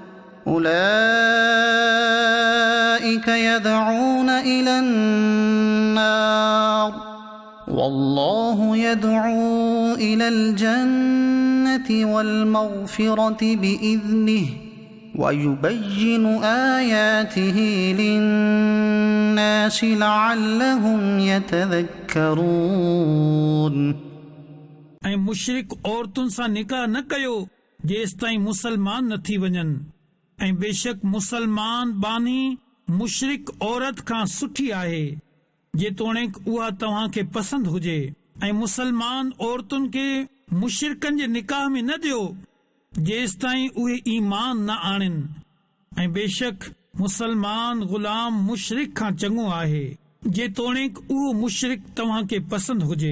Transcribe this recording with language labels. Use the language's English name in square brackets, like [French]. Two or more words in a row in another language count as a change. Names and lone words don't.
[Arabic] أولئك يدعون إلى النار والله يدعو إلى الجنة والمغفرة بإذنه ويبين آياته للناس لعلهم يتذكرون। [Sindhi] ऐं मुशरिक औरतुनि सां निकाह न कयो जेसि ताईं मुसलमान न थी वञनि ऐं बेशक मुसलमान बानी मुशरिक औरत खां सुठी आहे जेतोणीकि उहा तव्हां खे पसंदि हुजे ऐं मुसलमान औरतुनि खे मुशरिकनि जे निकाह में न ॾियो जेसि ताईं उहे ईमान न आणनि ऐं बेशक मुसलमान ग़ुलाम मुशरिक खां चङो आहे जेतोणीकि उहो मुशरिक तव्हां खे पसंदि हुजे।